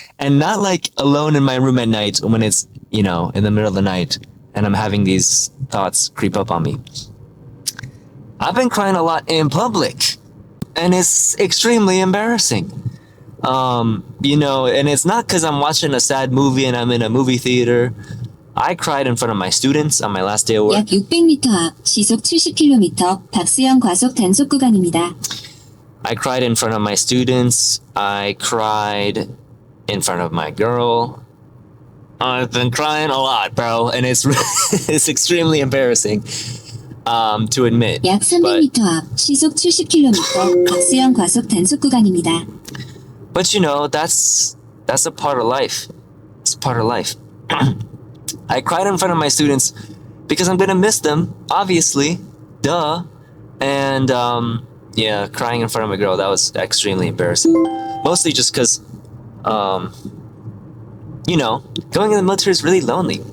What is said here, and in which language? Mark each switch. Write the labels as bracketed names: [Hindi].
[English] And not like alone in my room at night when it's, you know, in the middle of the night and I'm having these thoughts creep up on me. I've been crying a lot in public and it's extremely embarrassing. You know, and it's not because I'm watching a sad movie and I'm in a movie theater. I cried in front of my students on my last day of work. [Korean] 약 600m 앞 시속 70km 박스형 과속 단속 구간입니다. [English] I cried in front of my students. I cried in front of my girl. I've been crying a lot, bro, and it's it's extremely embarrassing to admit. [Korean] 약 300m 앞 시속 70km 박스형 과속 단속 구간입니다. [English] But you know, that's a part of life. It's part of life. I cried in front of my students because I'm gonna miss them, obviously, duh. And yeah, crying in front of my girl, that was extremely embarrassing. Mostly just because, you know, going in the military is really lonely.